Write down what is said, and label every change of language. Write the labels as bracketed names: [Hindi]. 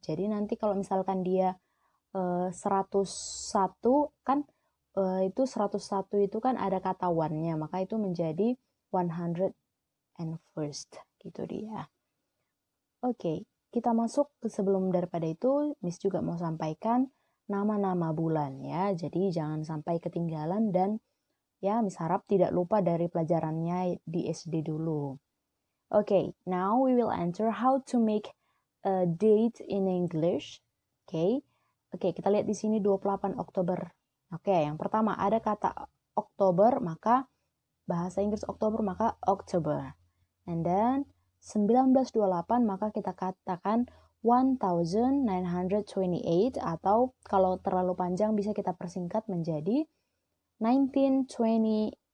[Indonesian] Jadi nanti kalau misalkan dia 101 kan, itu 101 itu kan ada kata 1-nya, maka itu menjadi 101st gitu dia. Oke, kita masuk ke sebelum daripada itu, Miss juga mau sampaikan nama-nama bulan ya. Jadi jangan sampai ketinggalan dan ya Miss harap tidak lupa dari pelajarannya di SD dulu. [English] Oke, now we will enter how to make a date in English. [Indonesian] Oke, kita lihat di sini 28 Oktober. Oke, yang pertama ada kata Oktober, maka bahasa Inggris Oktober maka October. And then 1928 maka kita katakan 1928 atau kalau terlalu panjang bisa kita persingkat menjadi 1928.